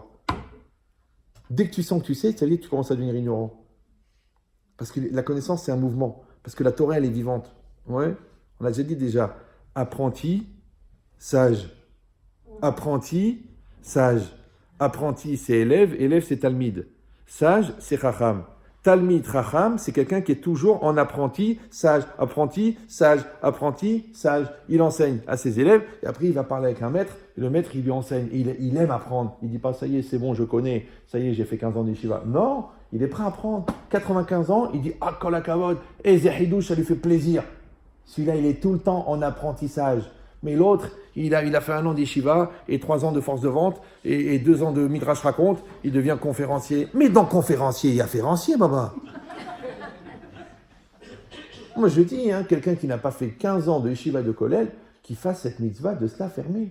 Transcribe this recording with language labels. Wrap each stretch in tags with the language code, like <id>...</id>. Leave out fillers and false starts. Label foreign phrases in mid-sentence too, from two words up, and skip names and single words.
<fr>Dès que tu sens que tu sais, ça y est, tu commences à devenir ignorant. Parce que la connaissance, c'est un mouvement. Parce que la Torah, elle est vivante. Ouais. On a déjà dit déjà, apprenti, sage. Apprenti, sage. Apprenti, c'est élève, c'est talmid. Sage, c'est chacham.</fr> <he>תלמיד חכם,</he> <fr>c'est quelqu'un qui est toujours en apprenti, sage, apprenti, sage, apprenti, sage. Il enseigne à ses élèves, et après il va parler avec un maître, et le maître il lui enseigne. Il aime apprendre. Il ne dit pas, ça y est, c'est bon, je connais, ça y est, j'ai fait 15 ans d'Yeshiva. Non, il est prêt à apprendre. 95 ans, il dit,</fr> <he>ah, כל הכבוד, חידוש,</he> <fr>ça lui fait plaisir. Celui-là, il est tout le temps en apprentissage. Mais l'autre, il a fait 1 an d'Yeshiva et 3 ans de force de vente et 2 ans de Midrash raconte, il devient conférencier. Mais dans conférencier, il y a férencier, baba. Moi, je dis, quelqu'un qui n'a pas fait 15 ans de Yeshiva de Kollel, qui fasse cette mitzvah de cela fermé.</fr>